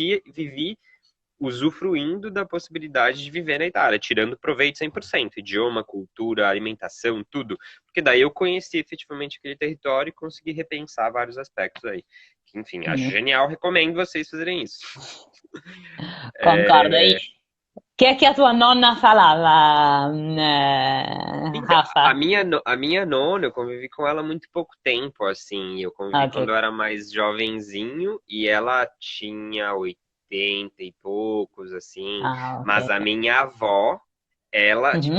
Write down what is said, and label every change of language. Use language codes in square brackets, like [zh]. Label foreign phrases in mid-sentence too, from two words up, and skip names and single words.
[pt] vivi usufruindo da possibilidade de viver na Itália, tirando proveito 100%, idioma, cultura, alimentação, tudo. Porque daí eu conheci efetivamente aquele território e consegui repensar vários aspectos aí. Enfim, acho Mm. genial, recomendo vocês fazerem isso. Concordo. E É, [it] che è che a tua nonna falava, [pt] Então, Rafa? a minha nona, eu convivi com ela há muito pouco tempo, assim. Eu convivi Ok. quando eu era mais jovenzinho e ela tinha 80 e poucos, assim. Ah, ok, Mas a ok. minha avó, ela, tipo,